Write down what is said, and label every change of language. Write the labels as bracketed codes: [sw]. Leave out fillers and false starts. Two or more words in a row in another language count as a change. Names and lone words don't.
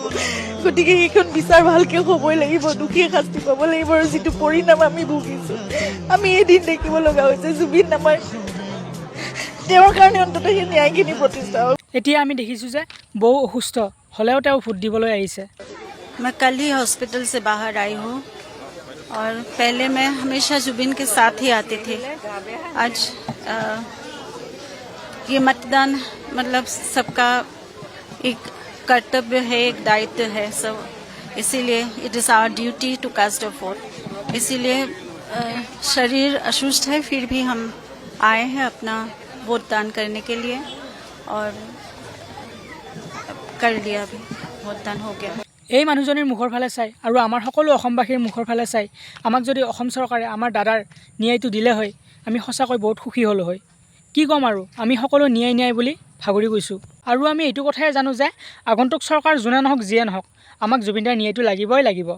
[as] গতিকে সেইখন বিচাৰ ভালকৈ হ'বই লাগিব, দোষীয়ে শাস্তি পাব লাগিব। আৰু যিটো পৰিণাম আমি ভুগিছোঁ, আমি এদিন দেখিব লগা হৈছে জুবিন আমাৰ তেওঁৰ কাৰণে অন্ততঃ সেই ন্যায়খিনি প্ৰতিষ্ঠা হ'ল। এতিয়া আমি দেখিছোঁ যে বৌ অসুস্থ হ'লেও তেওঁ ভোট দিবলৈ আহিছে। [hi] मैं कल ही हॉस्पिटल से बाहर आई हूँ और पहले मैं हमेशा जुबिन के साथ ही आती थी। आज ये मतदान मतलब सबका एक कर्तव्य है, एक दायित्व है सब, इसीलिए [en] it is our duty to cast a vote. [hi] इसीलिए शरीर असुस्थ है फिर भी हम आए हैं अपना वोट दान करने के लिए और कर लिया, अभी वोट दान हो गया। [as] এই মানুহজনীৰ মুখৰ ফালে চাই আৰু আমাৰ সকলো অসমবাসীৰ মুখৰ ফালে চাই আমাক যদি অসম চৰকাৰে আমাৰ দাদাৰ ন্যায়টো দিলে হয়, আমি সঁচাকৈ বহুত সুখী হ'লোঁ হয়। কি ক'ম আৰু, আমি সকলো ন্যায় ন্যায় বুলি ভাগৰি গৈছোঁ। আৰু আমি এইটো কথাই জানো যে আগন্তুক চৰকাৰ যোনে নহওক যিয়ে নহওক আমাক জুবিনদাৰ ন্যায়টো লাগিবই লাগিব।